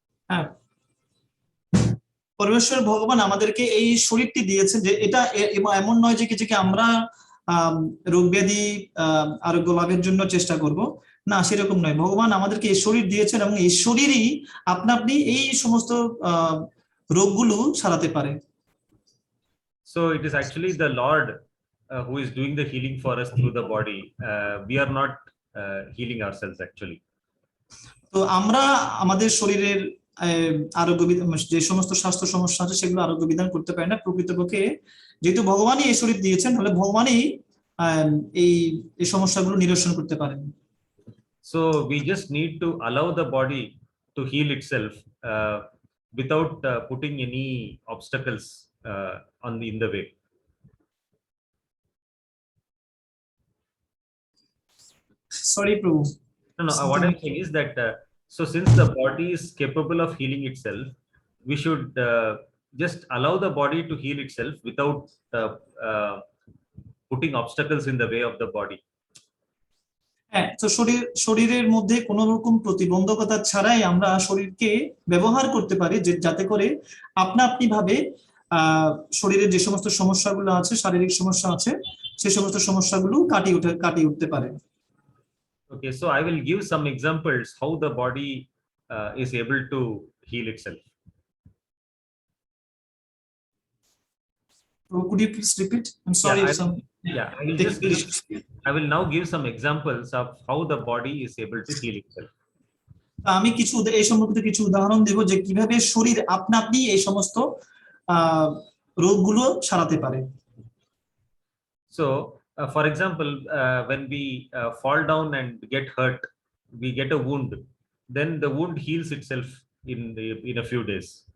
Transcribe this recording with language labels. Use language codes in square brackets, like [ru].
[bn] হ্যাঁ, পরমেশ্বর ভগবান আমাদেরকে এই শরীরটি দিয়েছেন যে এটা এমন নয় যে কিছুকে আমরা রোগ ব্যাধি আরোগ্য লাভের জন্য চেষ্টা করব, না সেরকম নয়। ভগবান আমাদেরকে এই শরীর দিয়েছেন এবং এই শরীরই আপনা আপনি এই সমস্ত রোগগুলো সারাতে পারে। [en] So it is actually the Lord who is doing the healing for us through the body. We are not healing ourselves actually. [bn] তো আমরা আমাদের শরীরের আরোগ্য যে সমস্ত স্বাস্থ্য সমস্যা আছে সেগুলো আরোগ্য বিধান করতে পারে না। প্রকৃতপক্ষে যেহেতু ভগবানই এই শরীর দিয়েছেন, তাহলে ভগবানই এই সমস্যাগুলো নিরসন করতে পারেন। [en] So we just need to allow the body to heal itself without putting any obstacles in the way. Sorry, Prabhu. No, what I'm saying is that so since the body is capable of healing itself, we should just allow the body to heal itself without putting obstacles in the way of the body. [bn] হ্যাঁ, তো শরীরের মধ্যে কোনো রকম প্রতিবন্ধকতা ছাড়াই আমরা শরীরকে ব্যবহার করতে পারি, যাতে করে আপনা আপনি ভাবে শরীরের যে সমস্ত সমস্যাগুলো আছে, শারীরিক সমস্যা আছে, সেই সমস্ত সমস্যাগুলো কাটিয়ে উঠতে পারে। [en] Okay, so I will give some examples how the body is able to heal itself. Could you please repeat? I'm sorry Yeah, if some I will just technical give, issues. I will now give some examples of how the body is able to heal itself. [bn] আমি এই সম্পর্কিত কিছু উদাহরণ দেব যে কিভাবে শরীর আপনা আপনি এই সমস্ত আহ রোগগুলো সারাতে পারে। [en] So, for example, when we fall down and get hurt, we get a wound, then the wound heals itself in a few days.